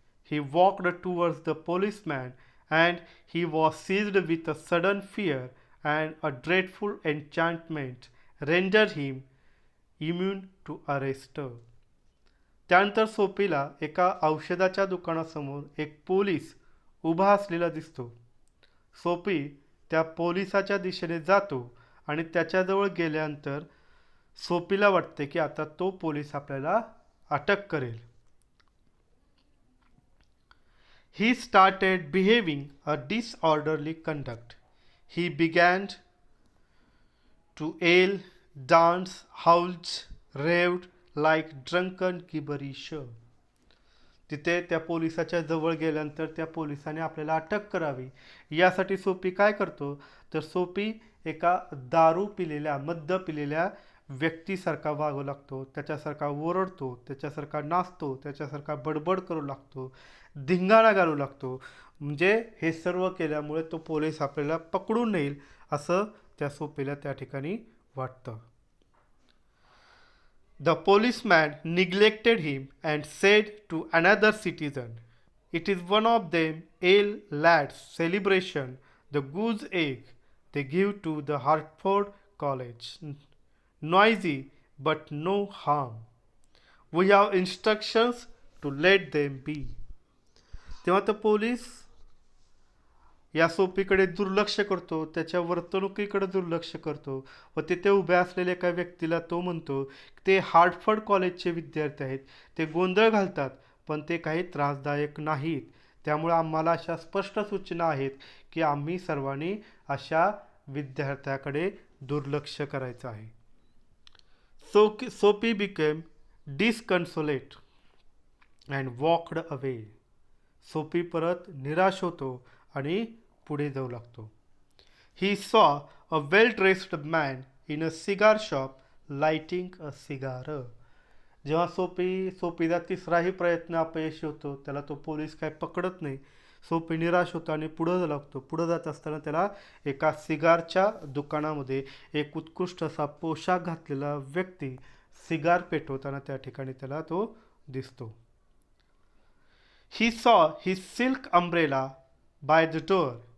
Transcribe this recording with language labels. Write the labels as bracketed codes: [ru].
[en] He walked towards the policeman, and he was seized with a sudden fear, and a dreadful enchantment rendered him immune to arrest. [mr] त्यानंतर सोपीला एका औषधाच्या दुकानासमोर एक police उभा असलेला दिसतो. सोपी त्या पोलिसाच्या दिशेने जातो आणि त्याच्याजवळ गेल्यानंतर सोपीला वाटते की आता तो पोलीस आपल्याला अटक करेल. [en] He started behaving a disorderly conduct. He began to yell, dance, howl, raved like drunken gibberish. [mr] तिथे त्या पोलिसाच्या जवळ गेल्यानंतर त्या पोलिसाने आपल्याला अटक करावी यासाठी सोपी काय करतो तर सोपी एका दारू पिलेल्या मद्य पिलेल्या व्यक्तीसारखा वागू लागतो, त्याच्यासारखा ओरडतो, त्याच्यासारखा नाचतो, त्याच्यासारखा बडबड करू लागतो, धिंगाणा घालू लागतो. म्हणजे हे सर्व केल्यामुळे तो पोलीस आपल्याला पकडून नेईल असं त्या सोपीला त्या ठिकाणी वाटतं. [en] The policeman neglected him and said to another citizen, "It is one of them ale lads' celebration, the goose egg they give to the Hartford College. Noisy, but no harm. We have instructions to let them be." [mr] तेव्हा तो police या सोपीकडे दुर्लक्ष करतो, त्याच्या वर्तणुकीकडे दुर्लक्ष करतो व तिथे उभ्या असलेल्या एका व्यक्तीला तो म्हणतो ते हार्टफर्ड कॉलेजचे विद्यार्थी आहेत, ते गोंधळ घालतात पण ते काही त्रासदायक नाहीत, त्यामुळे आम्हाला अशा स्पष्ट सूचना आहेत की आम्ही सर्वांनी अशा विद्यार्थ्याकडे दुर्लक्ष करायचं आहे. [en] Soapy became disconsolate and walked away. [mr] सोपी परत निराश होतो आणि पुढे जाऊ लागतो. [en] He saw a well dressed man in a cigar shop lighting a cigar. [mr] जेव्हा सोपीचा तिसराही प्रयत्न अपयशी होतो, त्याला तो पोलीस काय पकडत नाही, सोपी निराश होतो आणि पुढं जाऊ लागतो. पुढं जात असताना त्याला एका सिगारच्या दुकानामध्ये एक उत्कृष्ट असा पोशाख घातलेला व्यक्ती सिगार पेटवताना त्या ठिकाणी त्याला तो दिसतो. [en] He saw his silk umbrella by the door.